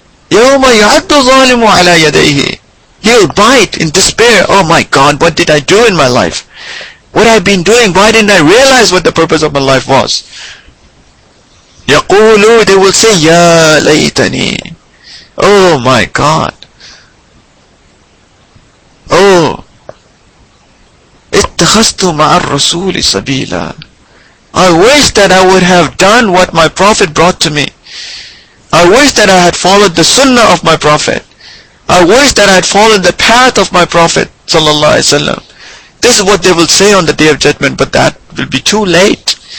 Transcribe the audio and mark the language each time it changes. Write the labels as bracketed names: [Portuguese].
[Arabic] يَوْمَ يَعَدُّ الظَّالِمُ عَلَى يَدَيْهِ. [English] He'll bite in despair. Oh my God, what did I do in my life? What I've been doing? Why didn't I realize what the purpose of my life was? يَقُولُ, they will say, [Arabic] يَا لَيْتَنِي. [English] Oh my God. [Arabic] Oh, اتخذت مع الرسول سبيلا. [English] I wish that I would have done what my Prophet brought to me. I wish that I had followed the sunnah of my Prophet. I wish that I had followed the path of my Prophet sallallahu alaihi wasallam. This is what they will say on the Day of Judgment, but that will be too late.